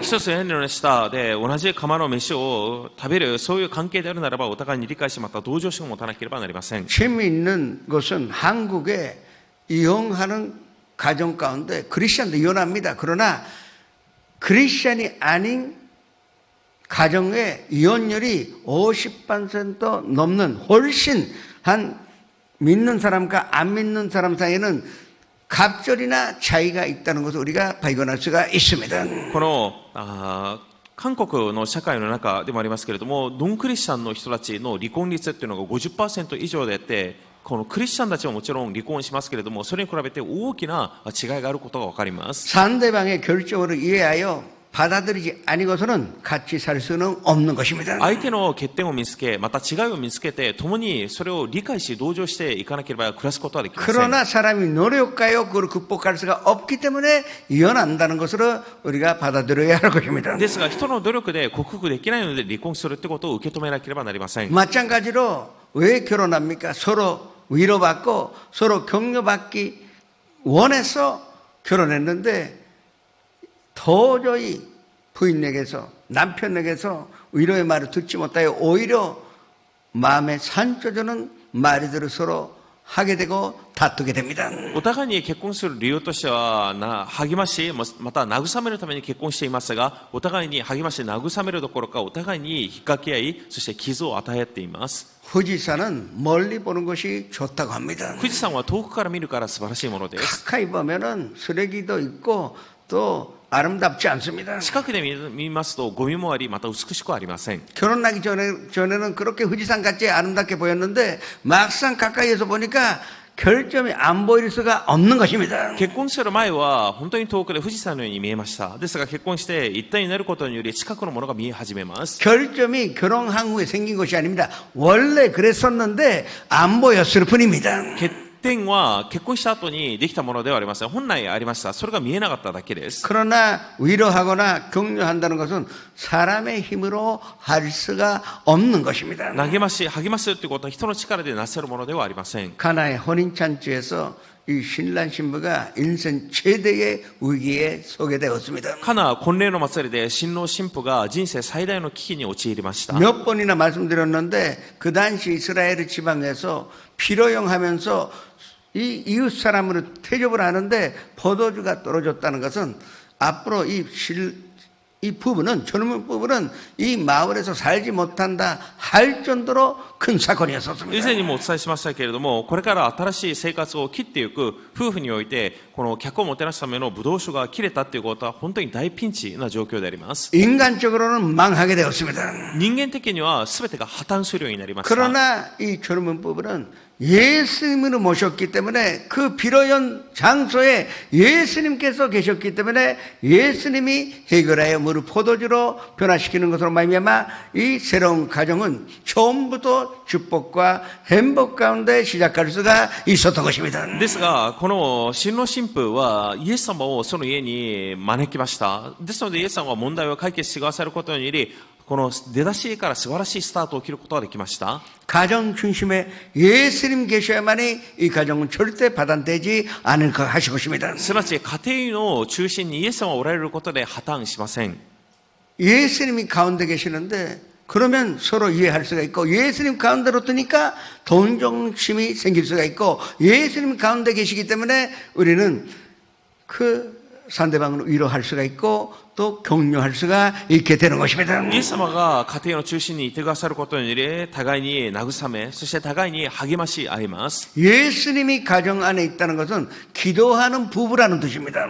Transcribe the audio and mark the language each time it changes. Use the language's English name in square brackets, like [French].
[Japanese] 一つ屋根の下で同じ釜の飯を食べる、そういう関係であるならばお互いに理解し、また同情心を持たなければなりません。 [Korean] 재미있는 것은 한국에 이혼하는 가정 가운데 크리스천도 이혼합니다. 그러나 크리스천이 아닌 가정의 이혼율이 50% 넘는 훨씬 한 믿는 사람과 안 믿는 사람 사이에는 갑절이나 차이가 있다는 것을 우리가 발견할 수가 있습니다. [Japanese] この韓国の社会の中でもありますけれども、ノンクリスチャンの人たちの離婚率っていうのが 50% 以上であって、このクリスチャンたちはもちろん離婚しますけれども、それに比べて大きな違いがあることが分かります。 [Korean] 상대방의 결정을 이해하여 받아들이지 아니고서는 같이 살 수는 없는 것입니다. [Japanese] 相手の欠点を見つけ、また違いを見つけて、共にそれを理解し、同情していかなければ暮らすことはできません。 [Korean] 그러나 사람이 노력하여 그걸 극복할 수가 없기 때문에 이혼한다는 것으로 우리가 받아들여야 할 것입니다. [Japanese] ですが、人の努力で克服できないので離婚するってことを受け止めなければなりません。 [Korean] 마찬가지로 왜 결혼합니까? 서로 위로받고 서로 격려받기 원해서 결혼했는데 도저히 부인에게서 남편에게서 위로의 말을 듣지 못하여 오히려 마음에 산조주는 말들을 서로 하게 되고 다투게 됩니다. [Japanese] お互いに結婚する理由としては励まし、また慰めるために結婚していますが、お互いに励まし慰めるどころかお互いに引っ掛け合い、そして傷を与えています。 [Korean] 후지산은 멀리 보는 것이 좋다고 합니다. [Japanese] 富士山は遠くから見るから素晴らしいものです。 [Korean] 가까이 보면은 쓰레기도 있고 또 아름답지 않습니다. [Japanese] 近くで見ますとゴミもあり、また美しくありません。 [Korean] 결혼하기 전에는 그렇게 후지산 같이 아름답게 보였는데 막상 가까이에서 보니까 결점이 안 보일 수가 없는 것입니다. [Japanese] 結婚する前は本当に遠くで富士山のように見えました。ですが結婚して一体になることにより近くのものが見え始めます。 [Korean] 결점이 결혼한 후에 생긴 것이 아닙니다. 원래 그랬었는데 안 보였을 뿐입니다. [Japanese] 欠点は結婚した後にできたものではありません。本来ありました。それが見えなかっただけです。 [Korean] 그러나 위로하거나 격려한다는 것은 사람의 힘으로 할 수가 없는 것입니다. [Japanese] 励まし、励ますということは人の力でなせるものではありません。 [Korean] 가나의 혼인잔치에서 이 신랑 신부가 인생 최대의 위기에 서게 되었습니다. [Japanese] カナ婚礼の祭りで新郎新婦が人生最大の危機に陥りました。 [Korean] 몇 번이나 말씀드렸는데 그 당시 이스라엘 지방에서 피로용하면서 이 이웃 사람으로 태접을 하는데 포도주가 떨어졌다는 것은 앞으로 이 부부는 젊은 부부는 이 마을에서 살지 못한다 할 정도로 큰 사건이었습니다. [Japanese] 以前にもお伝えしましたけれども、これから新しい生活を切っていく夫婦において、この客をもてなすためのブドウ酒が切れたということは本当に大ピンチな状況であります。 [Korean] 인간적으로는 망하게 되었습니다. [Japanese] 人間的には全てが破綻するようになりました。 [Korean] 그러나 이 젊은 부부는 예수님으로 모셨기 때문에 그 비로연 장소에 예수님께서 계셨기 때문에 예수님이 해결하여 물을 포도주로 변화시키는 것으로 말미암아 이 새로운 가정은 처음부터 축복과 행복 가운데 시작할 수가 있었던 것입니다. [Japanese] ですが、この新郎新婦はイエス様をその家に招きました。ですのでイエス様は問題を解決してくださることにより、この出だしから素晴らしいスタートを切ることができました。 [Korean] 가정 중심에 예수님 계셔야만이 이 가정은 절대 파탄되지 않을 것 하실 것입니다. [Japanese] すなわち家庭の中心にイエス様がおられることで破綻しません。 [Korean] 예수님이 가운데 계시는데 그러면 서로 이해할 수가 있고 예수님 가운데로 뜨니까 동정심이 생길 수가 있고 예수님 가운데 계시기 때문에 우리는 그 상대방을 위로할 수가 있고 또 격려할 수가 있게 되는 것입니다. [Japanese] イエス様が家庭の中心にいてくださることにより互いに慰め、そして互いに励まし合います。 [Korean] 예수님이 가정 안에 있다는 것은 기도하는 부부라는 뜻입니다.